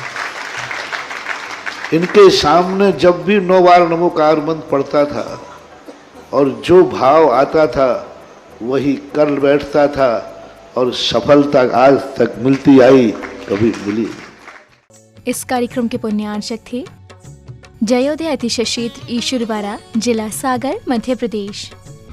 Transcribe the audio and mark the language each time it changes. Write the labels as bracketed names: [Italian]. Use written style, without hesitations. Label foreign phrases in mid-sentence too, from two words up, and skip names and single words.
[Hindi] इनके सामने जब भी 9 बार नमोकार मंत्र पढ़ता था और जो भाव आता था वही कर बैठता था और सफलता आज तक मिलती आई, कभी मिली। इस कार्यक्रम के पुण्यार्चक थे जयोदय अतिशय क्षेत्र ईश्वरवारा, जिला सागर, मध्य प्रदेश।